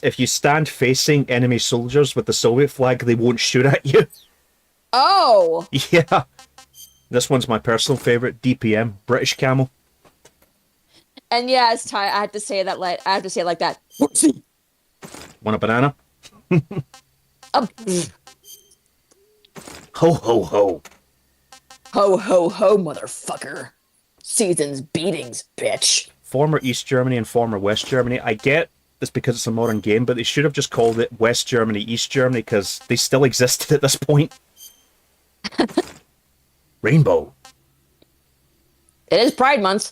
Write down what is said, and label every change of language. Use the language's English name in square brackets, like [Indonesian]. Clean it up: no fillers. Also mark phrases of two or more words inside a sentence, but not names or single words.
[English] If you stand facing enemy soldiers with the Soviet flag, they won't shoot at you. Oh! Yeah. This one's my personal favorite, DPM, British Camel. And yeah, it's Ty. I have to say that like that. Whoopsie. Want a banana? Ho ho ho. Ho ho ho, motherfucker. Season's beatings, bitch. Former East Germany and former West Germany. I get this because it's a modern game, but they should have just called it West Germany, East Germany, because they still existed at this point. Rainbow. It is Pride Month.